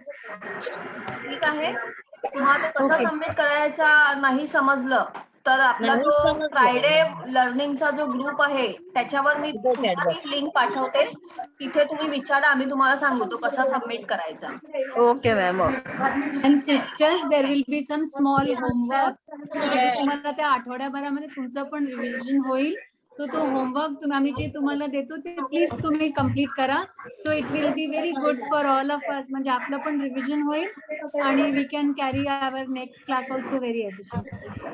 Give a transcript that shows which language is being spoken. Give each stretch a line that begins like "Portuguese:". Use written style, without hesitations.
Marathi: ठीक आहे. तुम्हाला ते कसं सबमिट करायचा नाही समजलं तर आपला जो फ्रायडे लर्निंगचा जो ग्रुप आहे त्याच्यावर मी लिंक पाठवते. तिथे तुम्ही विचारा, आम्ही तुम्हाला सांगू तो कसा सबमिट करायचा.
English: Okay ma'am. And sisters, there will be some small homework.
Marathi: तुम्हाला त्या आठवड्याभरामध्ये तुमचं पण रिव्हिजन होईल. तो होमवर्क आम्ही जे तुम्हाला देतो ते प्लीज तुम्ही कम्प्लीट करा.
English: So it will be very good for all of us.
Marathi: म्हणजे आपलं पण रिव्हिजन होईल आणि
English: We can carry our next class also very efficient.